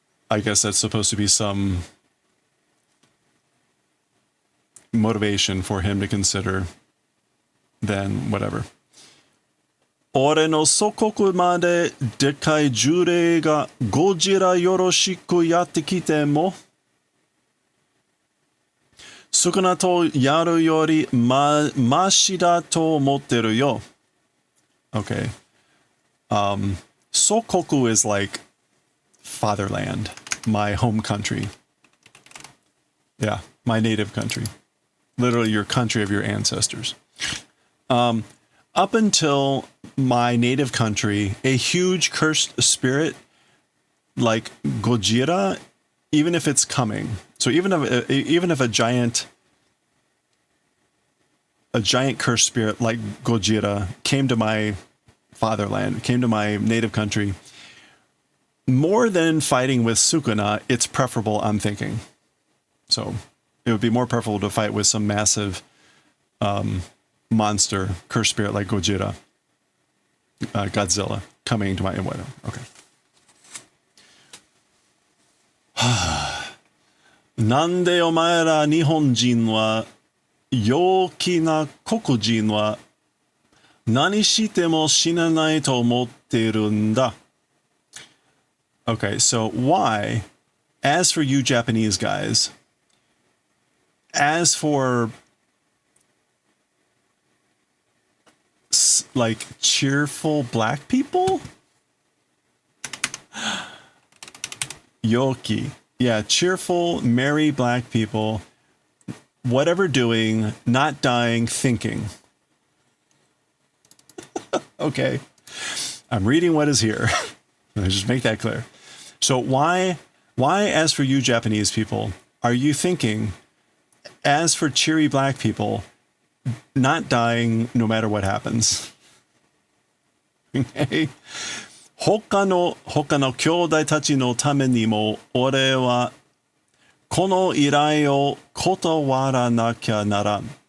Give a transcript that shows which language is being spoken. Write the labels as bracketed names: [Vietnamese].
[English] I guess that's supposed to be some motivation for him to consider then whatever. [Japanese] 俺の祖国まででかい呪霊がゴジラよろしくやってきても少なとやるよりましだと思ってるよ。 [English] Okay. Sokoku is like fatherland, my home country. Yeah, my native country. Literally your country of your ancestors. Up until my native country, a huge cursed spirit like Gojira, even if it's coming. So even if a giant cursed spirit like Gojira came to my fatherland, came to my native country, more than fighting with Sukuna, it's preferable, I'm thinking. So it would be more preferable to fight with some massive monster, cursed spirit like Gojira, Godzilla, coming to my Iwata. Okay. [Japanese] なんでお前ら日本人は陽気な黒人は何しても死なないと思っているんだ? [English] Okay, so why, as for you Japanese guys, as for like cheerful black people? Yoki. Yeah, cheerful, merry black people, whatever doing, not dying, thinking. Okay. I'm reading what is here. Let me just make that clear. So why, as for you Japanese people, are you thinking, as for cheery black people, not dying no matter what happens? Okay. [Japanese] 他の兄弟たちのためにも俺はこの依頼を断らなきゃならん。